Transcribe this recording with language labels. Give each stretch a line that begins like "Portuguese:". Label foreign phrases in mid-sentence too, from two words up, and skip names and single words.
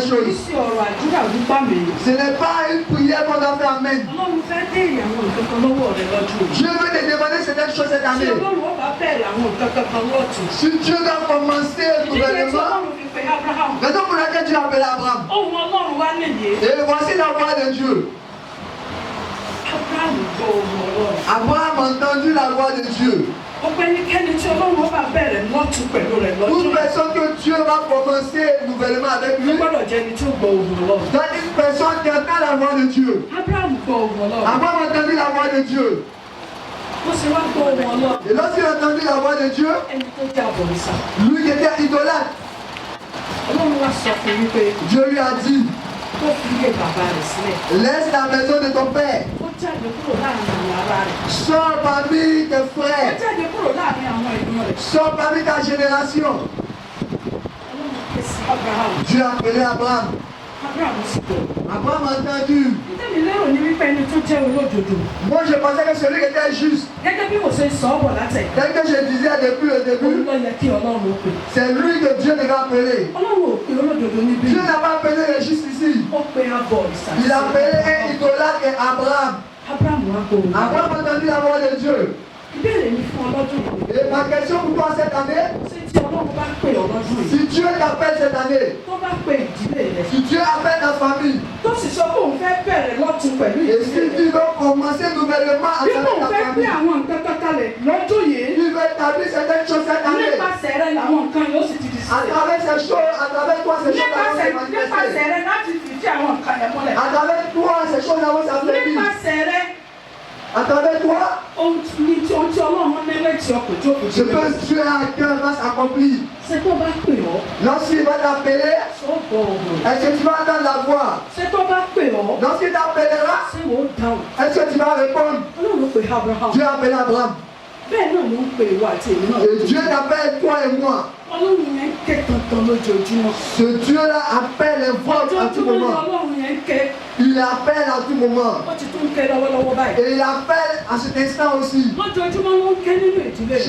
Yoruba: Kì í
French: choses?
Yoruba: ṣe ọ̀rọ̀ àdúrà gbígbà mí.
French: Ce n'est pas une prière qu'on doit faire Amen.
Yoruba: Ọlọ́run fẹ́ béèrè àwọn nǹkan kan lọ́wọ́ rẹ lọ́dún yìí.
French: Dieu veut te demander certaines choses cette
Yoruba: Tí
French: année.
Yoruba: Ọlọ́run ó bá bẹ̀rẹ̀ àwọn nǹkan kan lọ́tún.
French: Si Dieu doit commencer
Yoruba: Ìdílé tí
French: nouvellement,
Yoruba: Ọlọ́run fi pe Abraham.
French: raison pour laquelle Dieu a appelé Abraham.
Yoruba: Ohun Ọlọ́run wá nìyí.
French: Et voici la voix de Dieu.
Yoruba: Abraham gbọ́ ohun Ọlọ́run.
French: Abraham a entendu la voix de Dieu.
Yoruba: Ọ̀pọ̀ ẹnikẹ́ni tí Ọlọ́run ó bá bẹ̀rẹ̀ lọ́tún pẹ̀lú rẹ̀ lọ́dún
French: Toute
Yoruba: yìí.
French: personne que Dieu va commencer nouvellement avec
Yoruba: Ó
French: lui,
Yoruba: gbọ́dọ̀ jẹ́ ẹni tí ó gbọ́ ohun Ọlọ́run.
French: dans une personne qui entend la voix de Dieu.
Yoruba: Abraham gbọ́ ohun Ọlọ́run.
French: Abraham a entendu la voix de Dieu.
Yoruba: Ó ṣe wá gbọ́ ohun Ọlọ́run.
French: Et lorsqu'il a entendu la voix de Dieu,
Yoruba: Ẹni tó jẹ́ àbọ̀rìṣà.
French: lui qui était idolâtre,
Yoruba: Ọlọ́run wá sọ fún mi pé
French: Dieu lui a dit,
Yoruba: kó fi ilé bàbá rẹ̀ sílẹ̀.
French: laisse la maison de ton père,
Yoruba: Ó jáde kúrò láàrin àwọn ará rẹ̀.
French: sors parmi tes
Yoruba: Ó
French: frères,
Yoruba: jáde kúrò láàrin àwọn ìran rẹ̀.
French: sors parmi ta génération.
Yoruba: Ọlọ́run ké sí Abraham.
French: Dieu a appelé Abraham.
Yoruba: Abraham sì gbọ́.
French: Abraham a entendu.
Yoruba: Ìtẹ́mi lérò ní wípé ẹni tó jẹ́ olódodo.
French: Moi je pensais que celui qui était juste,
Yoruba: Gẹ́gẹ́ bí mo ṣe sọ ọ́ bọ̀ látẹ̀.
French: tel que je disais depuis le
Yoruba: Òun
French: début,
Yoruba: ló yẹ kí Ọlọ́run ó pè.
French: c'est lui que Dieu devait appeler.
Yoruba: Ọlọ́run ò pe olódodo níbí.
French: Dieu n'a pas appelé les justes ici.
Yoruba: Ó pe abọ̀rìṣà.
French: Il a appelé un idolâtre et Abraham.
Yoruba: Abraham wá gbọ́ ohùn.
French: Abraham a entendu la voix de Dieu.
Yoruba: Ìbéèrè mi fún ọlọ́dún yìí.
French: Et ma question pour toi cette année,
Yoruba: Ṣé tí Ọlọ́run bá pè ọlọ́dún yìí?
French: si Dieu t'appelle cette année,
Yoruba: Tó bá pe ìdílé rẹ̀.
French: si Dieu appelle ta famille,
Yoruba: Tó sì sọ pé òun fẹ́ bẹ̀rẹ̀ lọ́tún pẹ̀lú
French: et
Yoruba: ìdílé
French: si
Yoruba: rẹ̀.
French: tu veux commencer nouvellement à
Yoruba: Bí
French: travers
Yoruba: òun
French: ta
Yoruba: fẹ́ pé
French: famille,
Yoruba: àwọn nǹkan kan kalẹ̀ lọ́dún yìí.
French: il veut établir certaines choses cette année.
Yoruba: Nípasẹ̀ rẹ̀ làwọn nǹkan yóò sì ti di
French: À
Yoruba: sílẹ̀.
French: travers ces choses, à travers toi, ces choses vont se manifester.
Yoruba: Nípasẹ̀ rẹ̀ láti fìdí àwọn nǹkan yẹn múlẹ̀.
French: À travers toi, ces choses vont s'affaiblir.
Yoruba: Nípasẹ̀ rẹ̀
French: À travers toi,
Yoruba: ohun tí Ọlọ́run nílẹ̀ tí ọkọ̀ tí ó kò
French: ce que Dieu a à cœur va s'accomplir.
Yoruba: Ṣé tó bá pè ọ́?
French: Lorsqu'il va t'appeler,
Yoruba: Ṣé ó gbọ́ ohùn?
French: est-ce que tu vas entendre la voix?
Yoruba: Ṣé tó bá pè ọ́?
French: Lorsqu'il t'appellera,
Yoruba: Ṣé wò ó dáhùn?
French: est-ce que tu vas répondre?
Yoruba: Ọlọ́run ló pe Abraham.
French: Dieu a appelé Abraham.
Yoruba: Bẹ́ẹ̀ náà ló ń pe ìwọ àti èmi náà.
French: Et Dieu t'appelle toi et moi.
Yoruba: Ọlọ́run yẹn ń ké tantan lójoojúmọ́.
French: Ce Dieu-là appelle les voix à tout
Yoruba: Ojoojúmọ́ ni
French: moment.
Yoruba: Ọlọ́run yẹn ń ké.
French: Il appelle à tout moment.
Yoruba: Ó ti tún ń ké lọ́wọ́lọ́wọ́ báyìí.
French: Et il appelle à cet instant aussi.
Yoruba: Lójoojúmọ́ ló ń ké nínú ìdílé rẹ̀.